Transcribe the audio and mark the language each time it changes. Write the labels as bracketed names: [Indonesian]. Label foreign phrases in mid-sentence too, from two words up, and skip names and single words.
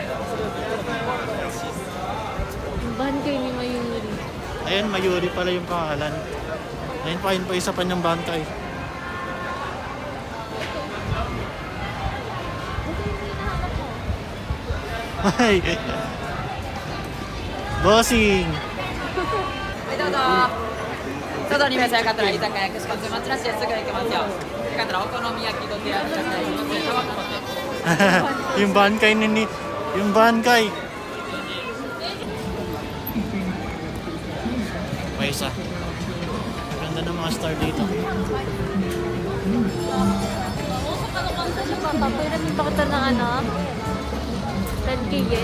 [Filipino] Yung bangkay ni Mayuri. Ayan, Mayuri pala yung pangalan. Ayun pa isa pa niyang bangkay. Ay. Bossing. [Japanese] はい、どうぞ。外に召し上がったら居酒屋串カツ町田市ですぐ行けますよ。よかったらお好み焼きどてや居酒屋のせタバコのせ。 [Filipino] Yung bangkay ni yung bangkay. Pa isa. Ganda ng mga star dito. Papapiramin pa kita ng ano? 10K yen?